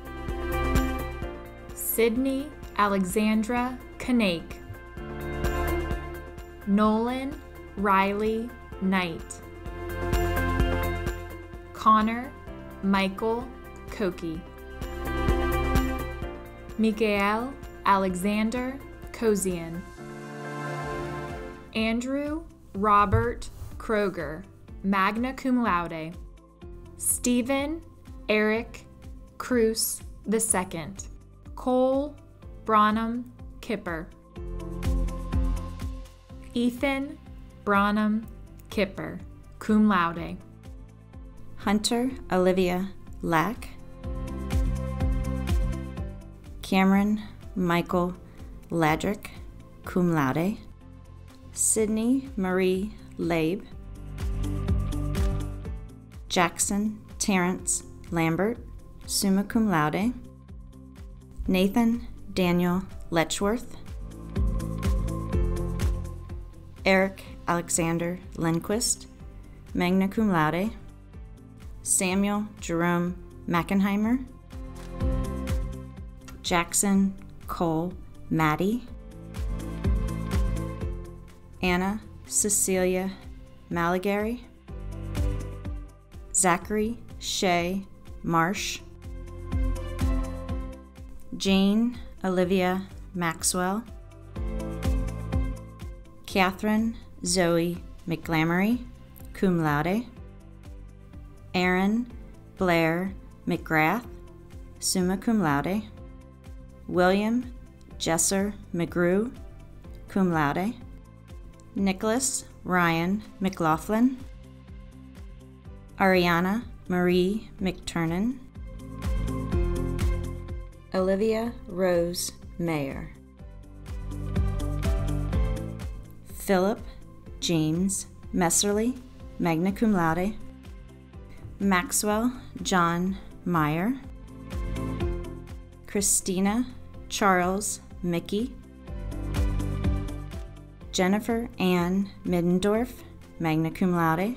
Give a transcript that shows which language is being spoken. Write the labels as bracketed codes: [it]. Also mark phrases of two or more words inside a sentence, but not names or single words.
[en] Sydney Alexandra Kanake, Nolan Riley Knight. Connor Michael Koki. Mikael Alexander Kozian. Andrew Robert Kroger, [la] magna cum laude. [en] Stephen Eric Cruz II. Cole Branham Kipper. Ethan Branham Kipper, [la] cum laude. [en] Hunter Olivia Lack. Cameron Michael Ladrick, [la] cum laude. [en] Sydney Marie Labe. Jackson Terrence Lambert, [la] summa cum laude. [en] Nathan Daniel Letchworth. Eric Alexander Lindquist, [la] magna cum laude. [en] Samuel Jerome Mackenheimer. Jackson Cole Maddie. Anna Cecilia Malagary. Zachary Shea Marsh. Jane Olivia Maxwell. Catherine Zoe McGlamory, [la] cum laude. [en] Erin Blayr McGrath, [la] summa cum laude. [en] William Jesser McGrew, [la] cum laude. [en] Nicholas Ryan McLaughlin. Ariana Marie McTurnan. Olivia Rose Mayer. Philip James Messerly, [la] magna cum laude. [en] Maxwell John Meyer. Christina Charles Mickey. Jennifer Ann Middendorf, [la] magna cum laude.